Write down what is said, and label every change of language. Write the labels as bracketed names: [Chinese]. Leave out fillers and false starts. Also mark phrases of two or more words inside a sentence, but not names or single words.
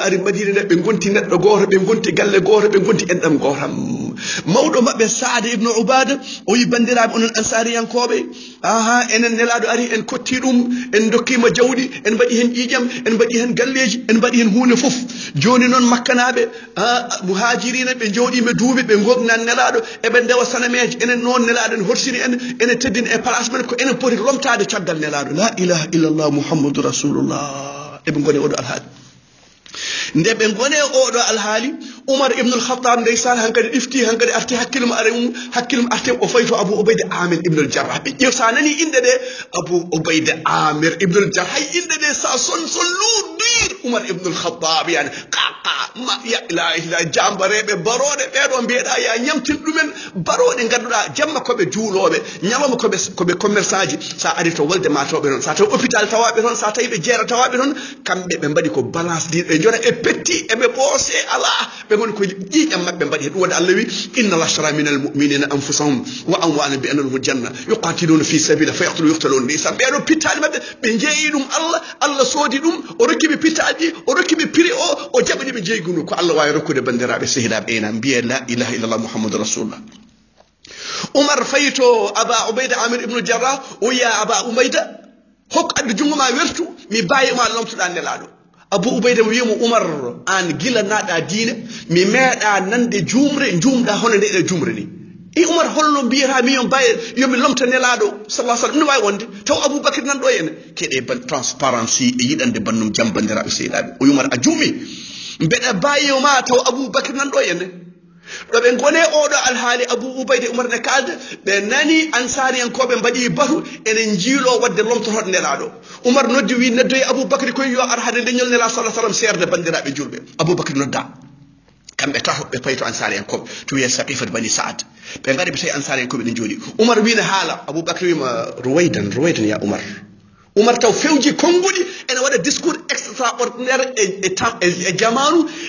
[Fula] ari Madina nde ɓe gonti neɗɗo goto ɓe gonti galle goto ɓe gonti enɗam gotam mawɗo maɓɓe Saada ibnu Ubada o wi bandiraɓe onon ansariyankoɓe enen nelaɗo ari en kotti ɗum en dokkima jawɗi en mbaɗi hen ƴiƴam en mbaɗi hen galleji en mbaɗi hen hunde foof joni noon makkanaɓe muhajirina ɓe jawɗima duuɓi ɓe gognan nelaɗo eɓe ndewa sanameji enen noon nelaɗo en horsini ene teddini e place men ko enen poti lomtade caggal nelaɗo [Arabic] لا إله إلا الله محمد رسول الله [Fula] eɓe gone oɗo alhaali nde ɓe gone oɗo alhaali Umar ibn al-Khattab ndeysan hankadi ɗifti hankadi arti hakkilum arte o fayi to Abu Ubayda Amir ibn al-Jarrah ɓe ƴeew sa nani inde de Abu Ubayda Amir ibn al-Jarrah hay inde de sa son luudir Umar ibn al-Khattab yani ma ya ilaha jambareɓe baroɗe ɓeɗo mbiyeɗa ya ñamtin ɗumen baroɗe ganduɗa jamma koɓe juuloɓe ñalawma koɓe commerçant ji sa ari to wolde matoɓe noon sa tawi hôpital tawaɓe toon sa tawi ɓe jeera tawaɓe toon kamɓe ɓe mbaɗi ko balance ɗi ɓe jona e petti eɓe ɓoose ala ɓe goni ko ƴiƴam mabɓe mbaɗi hen ɗum waɗi Allah wi [Arabic] إن اشترى من المؤمنين أنفسهم وأموالهم بأن لهم الجنة يقاتلون في سبيل فيقتلون ويقتلون [Fula] ndeysan ɓeɗo pittali mabɓe ɓe jeeyi ɗum Allah soodi ɗum o rokkiɓe pittaji o rokkiɓe prix o jaɓani ɓe jeygunu ko Allah wawi rokkude bandiraɓe sehilaɓe ena mbiye [Arabic] لا إله إلا الله محمد رسول الله [Fula] Umar fayi to Aba Ubayda Amir ibn Jarrah o yiya Aba Ubayda hokko addu jungo ma wertu mi bayima lomtuɗa nelaɗo Abu Ubayda mi wimo Umar an gila naɗa diine mi meeɗa nande jumɗa hono nde ɗe jumre ni e Umar holno mbiyata mi yon baye yomi lomta nelaɗo [Arabic] صلى الله عليه وسلم [Fula] ne wawi wonde taw Aboubacry nan ɗo ene keɗe ban transparency e yiɗande bannum jam bandiraɓe sehilaɓe o Umar a jummi mbeɗa bayima taw Aboubacry nan ɗo ene ɗo ɓe gone oɗo alhaali Abu Ubayda Umar ne kalda ɓe nani ansariyankoɓe mbaɗi batu enen jiilo wadde lomtotoɗo nelaɗo Umar noddi wi neddoye Aboubacry koye yo ar hade leñol nela sallah sallam serde bandiraɓe julɓe Aboubacry nodda kamɓe tato ɓe payi to ansariyankoɓe to wiye Saqifat bani Saad ɓe gari ɓe tawi ansariyankoɓe ɗen jooɗi Umar wina haala Aboubacry wima ruwaydan ya Umar taw fewji konguɗi ene waɗa [French] discours extraordinaire [Fula] e jamanu